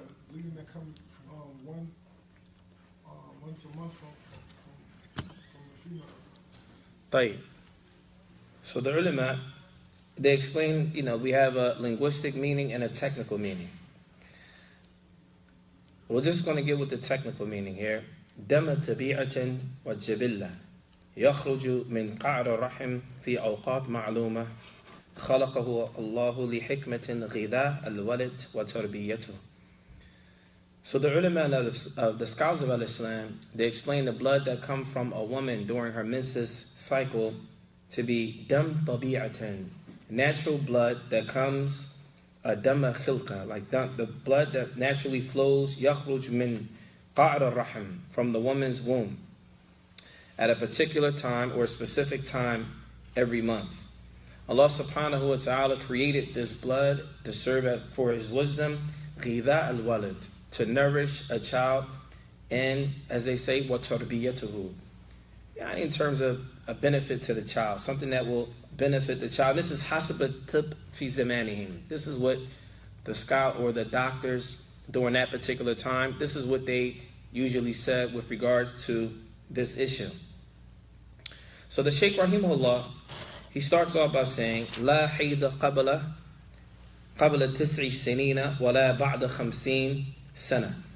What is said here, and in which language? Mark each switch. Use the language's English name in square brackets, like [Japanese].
[English] Bleeding that comes from once a month from the female. Tayyib. So the ulama, they explain, we have a linguistic meaning and a technical meaning. We're just going to get with the technical meaning here. [Arabic] دم طبيعة وجبلة يخرج من قعر الرحم في أوقات معلومة خلقه الله لحكمة غذاء الولد وتربيته. [English] So the ulama of the scholars of Al-Islam, they explain the blood that comes from a woman during her menses cycle to be [Arabic] dam tabi'atan, [English] natural blood that comes [Arabic] dam khilqa, [English] like the blood that naturally flows [Arabic] yakhruj min qa'ar al-rahim, [English] from the woman's womb, at a particular time or a specific time every month. Allah subhanahu wa ta'ala created this blood to serve for His wisdom, [Arabic] غذاء الولد, [English] to nourish a child, and as they say, [Arabic] وَتَرْبِيَتُهُ, [English] in terms of a benefit to the child, something that will benefit the child. This is [Arabic] حسب الطب في زمانهم. [English] This is what the scholar or the doctors during that particular time, this is what they usually said with regards to this issue. So the Shaykh Rahimahullah, he starts off by saying, [Arabic] لا حيد قبل 9 سنين ولا بعد 50 سنة.